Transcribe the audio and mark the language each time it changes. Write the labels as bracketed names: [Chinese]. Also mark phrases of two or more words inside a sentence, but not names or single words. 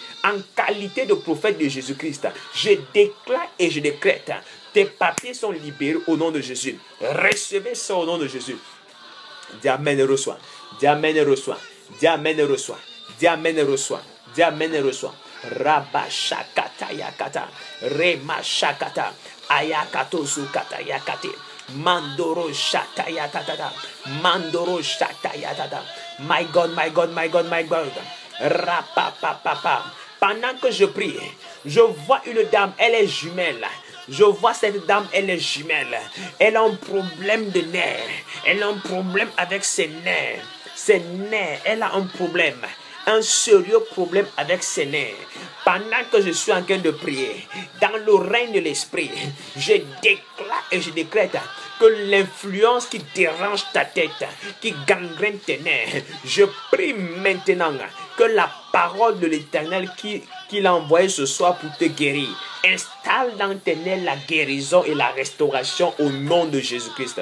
[French] En qualité de prophète de Jésus-Christ. Je déclare et je décrète. Tes papiers sont libérés au nom de Jésus. Recevez ça au nom de Jésus. Dis amen et reçois. Dis amen et reçois. Dis amen et reçois. Dis amen et reçois. Dis amen et reçois. Rabashakata yakata. Remashakata. Ayakato sukata yakate. Mandoro shata yakata. Mandoro shata yakata. [English] My God, my God, my God, my God. Rapapapapa. [French] Pendant que je prie, je vois une dame, elle est jumelle. Je vois cette dame, elle est jumelle. Elle a un problème de nerfs. Elle a un problème avec ses nerfs. Ses nerfs, elle a un problème. Un sérieux problème avec ses nerfs. Pendant que je suis en train de prier, dans le règne de l'esprit, je déclare et je décrète que l'influence qui dérange ta tête, qui gangrène tes nerfs, je prie maintenant que la parole de l'Éternel qu'il a envoyée ce soir pour te guérir, installe dans tes nerfs la guérison et la restauration au nom de Jésus-Christ.